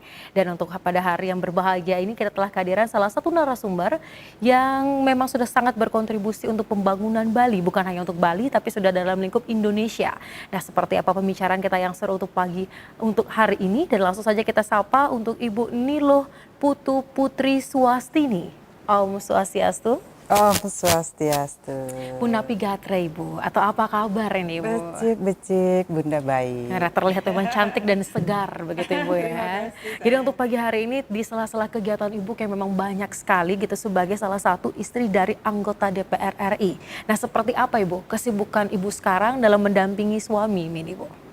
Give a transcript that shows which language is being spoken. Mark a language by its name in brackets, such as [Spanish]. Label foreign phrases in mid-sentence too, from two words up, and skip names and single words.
[Indonesian] Dan untuk pada hari yang berbahagia ini kita telah kehadiran salah satu narasumber yang memang sudah sangat berkontribusi untuk pembangunan Bali. Bukan hanya untuk Bali tapi sudah dalam lingkup Indonesia. Nah, seperti apa pembicaraan kita yang seru untuk hari ini, dan langsung saja kita sapa untuk Ibu Nilo Putu Putri Swastini. Om Swastiastu. Om Swastiastu. Bunda Pigatre, Ibu. Atau apa kabar ini, Ibu? Becik, Bunda baik. Nah, terlihat memang cantik dan segar begitu, Ibu ya. Jadi untuk pagi hari ini di sela-sela kegiatan Ibu yang memang banyak sekali gitu sebagai salah satu istri dari anggota DPR RI. Nah, seperti apa, Ibu, kesibukan Ibu sekarang dalam mendampingi suami ini, Ibu?